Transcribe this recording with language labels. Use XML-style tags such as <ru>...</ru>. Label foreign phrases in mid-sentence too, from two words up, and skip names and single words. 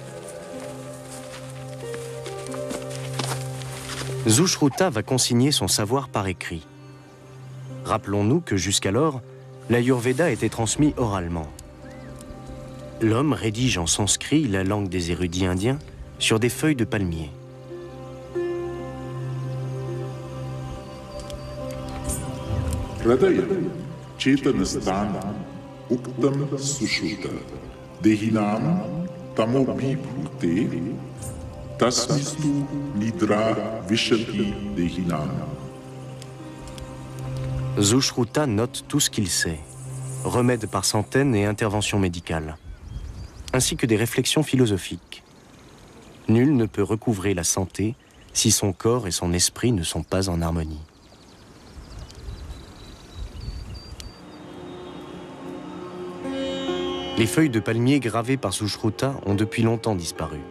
<fr>Sushruta va consigner son savoir par écrit. Rappelons-nous que jusqu'alors, l'Ayurveda était transmis oralement. L'homme rédige en sanskrit, la langue des érudits indiens, sur des feuilles de palmier.</fr> <sa>Hradaya, Chetanastana, Uktam Sushruta, Dehinam, Tamobi Bhute, Tasmistu Nidra Vishati Dehinam.</sa> <fr>Sushruta note tout ce qu'il sait, remèdes par centaines et interventions médicales, ainsi que des réflexions philosophiques. Nul ne peut recouvrer la santé si son corps et son esprit ne sont pas en harmonie. Les feuilles de palmier gravées par Sushruta ont depuis longtemps disparu.</fr>